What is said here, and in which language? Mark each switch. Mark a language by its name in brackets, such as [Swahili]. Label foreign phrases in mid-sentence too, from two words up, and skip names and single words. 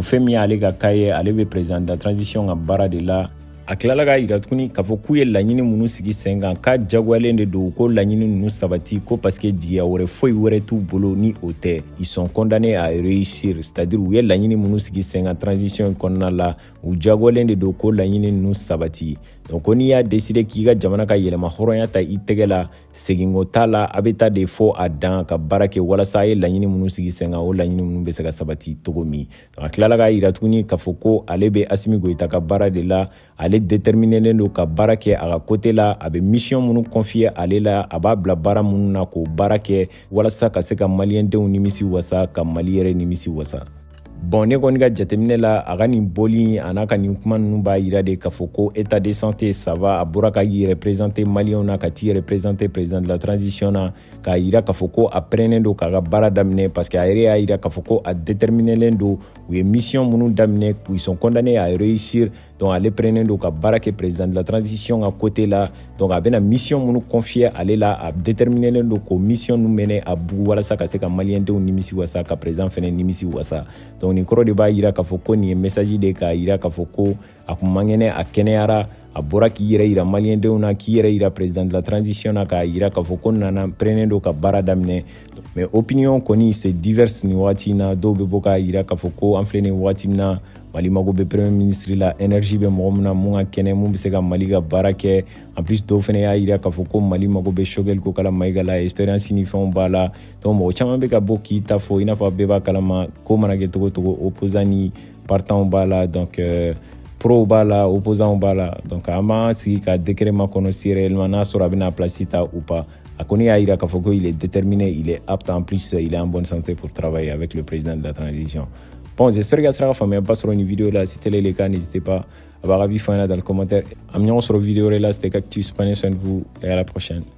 [Bambara] femi ale ka kaye ale be [French] président de la transition [Bambara] a bara de la akilala ka ira tukuni k'a fɔ k'u ye laɲini minnu sigi sen kan k'a jagoyalen de don ko laɲini ninnu sabati ko [French] parce que [Bambara] jigiya wɛrɛ foyi wɛrɛ t'u bolo ni o tɛ [French] ils sont condamnés à réussir c'est-à-dire [Bambara] u ye laɲini minnu sigi sen kan transition kɔnɔna la u jagoyalen de don ko laɲini ninnu sabati donc ko n'i y'a décider k'i ka jamana ka yɛlɛma hɔrɔnya ta i tɛgɛ la seginko t'a la a bɛ taa de fɔ a dan ka baara kɛ walasa a ye laɲini minnu sigi sen kan o laɲini minnu bɛ se ka sabati cogo min donc a tilala k'a yira tuguni k'a fɔ ko ale bɛ Assimi Goïta ka baara de la ale déterminé do ka baara kɛ a ka côté la a bɛ mission minnu confier ale la a b'a bila baara minnu na k'o baara kɛ walasa ka se ka maliyɛndenw nimisi wasa ka Mali yɛrɛ nimisi wasa. Bon ne kɔni ka jateminɛ la a ka nin boli a n'a ka nin kuma ninnu b'a yira de k'a fɔ ko [French] état de santé ça va [Bambara] a bɔra ka i représenter maliyɛnw na ka t'i représenter [French] président de la transition [Bambara] na k'a yira k'a fɔ ko a pɛrɛnnen do k'a ka baara daminɛ [French] parce que [Bambara] a yɛrɛ y'a yira k'a fɔ ko a déterminélen do u ye mission minnu daminɛ [French] ils sont condamnés à réussir donc [Bambara] ale pɛrɛnnen do ka baara kɛ [French] président de la transition [Bambara] ka côté la donc a bɛna mission minnu confier ale la a déterminélen do k'o mission ninnu mɛnɛ a bugu walasa ka se ka maliyɛndenw nimisi wasa ka président fɛnɛ nimisi wasa donc nin kɔrɔ de b'a yira k'a fɔ ko nin ye message de k'a yira k'a fɔ ko a kun man kɛnɛ a kɛnɛyara a bɔra k'i yɛrɛ yira maliyɛndenw na k'i yɛrɛ yira [French] président de la transition [Bambara] na k'a yira k'a fɔ ko nana pɛrɛnnen do ka baara daminɛ mais opinion kɔni [French] c'est divers [Bambara] nin waati na dɔw bɛ bɔ k'a yira k'a fɔ ko an filɛ nin waati min na Mali mago bɛ [French] premier ministre [Bambara] la énergie bɛ mɔgɔ min na mun ka kɛnɛ mun bɛ se ka Mali ka baara kɛ [French] en plus [Bambara] dɔw fɛnɛ y'a yira k'a fɔ ko Mali mago bɛ Choguel Kokala Maïga la expérience ni fɛnw b'a la donc mɔgɔ caman bɛ ka bɔ k'i ta fɔ i n'a fɔ bɛɛ b'a kalama ko mana kɛ cogo cogo opposant ni partant b'a la donc pro b'a la opposant b'a la donc an b'an sigi ka décret makɔnɔ si réellement n'a sɔrɔ a bɛna place ta [French] ou pas [Bambara] a kɔni y'a yira k'a fɔ ko [French] il est déterminé il est apte en plus il est en bonne santé pour travailler avec le président de la transition. Bon, j'espère que ça sera famille pas sur une vidéo là. Si tel est le cas, n'hésitez pas à avoir avis dans le commentaire. Amenons sur la vidéo là, c'était Cactus. Prenez soin de vous et à la prochaine.